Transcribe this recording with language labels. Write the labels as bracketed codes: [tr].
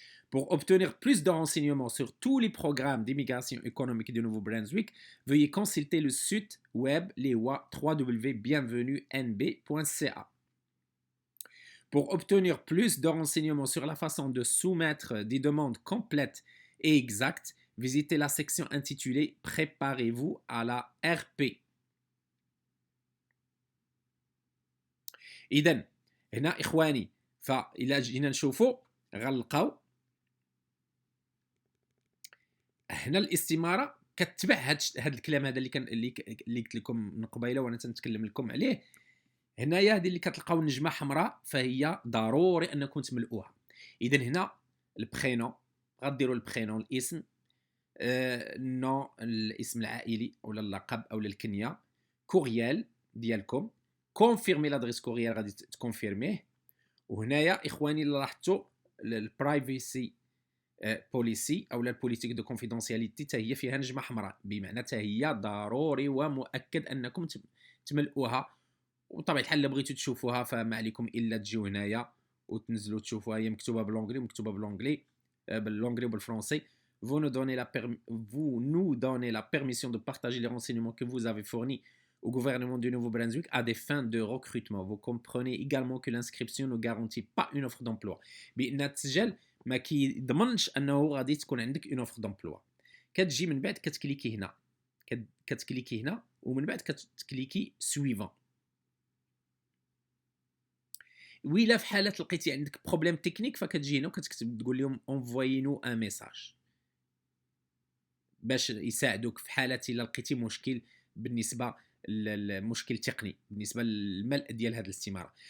[fr] Pour obtenir plus de renseignements sur tous les programmes d'immigration économique du Nouveau-Brunswick, veuillez consulter le site web lewa www.bienvenunb.ca. Pour obtenir plus de renseignements sur la façon de soumettre des demandes complètes et exactes, visitez la section intitulée Préparez-vous à la RP. [ar] إذن هنا إخواني فإلا جينا نشوفوا غنلقاو هنا الاستمارة كتبع هاد الكلام هذا اللي قلت لكم من قبيله وانا تنتكلم لكم عليه. هنايا هذه اللي كتلقاو نجمه حمراء فهي ضروري انكم تملؤوها. اذا هنا البرينون غديروا البرينون الاسم نو الاسم العائلي ولا اللقب او الكنيه كوريال ديالكم كونفيرمي لادريس كوريال غادي تكونفيرميه. وهنايا اخواني اللي لاحظتوا البرايفسي بوليسي او البوليتيك دو كونفيدونسياليتي حتى هي فيها نجمه حمراء بمعنى حتى هي ضروري ومؤكد انكم تملؤوها. وطبعا الحال اللي بغيتوا تشوفوها فما عليكم الا تجيو هنايا وتنزلوا تشوفوها. هي مكتوبه بالانجلي ومكتوبه بالانجلي وبالفرنسي. [fr] Vous nous donnez la permission de partager les renseignements que vous avez fournis au gouvernement du Nouveau-Brunswick à des fins de recrutement. Vous comprenez également que l'inscription ne garantit pas une offre d'emploi. [ar] بأن التسجيل ما كيضمنش انه غادي تكون عندك اون اوفر دومبلوا. كتجي من بعد كتكليكي هنا كتكليكي هنا ومن بعد كتكليكي سويفون. وإلا في حاله لقيتي عندك بروبليم تكنيك فكتجي هنا وكتكتب تقول لهم انفويي نو ان ميساج باش يساعدوك في حاله الا لقيتي مشكل بالنسبه للمشكل تقني بالنسبه للملء ديال هذه الاستماره.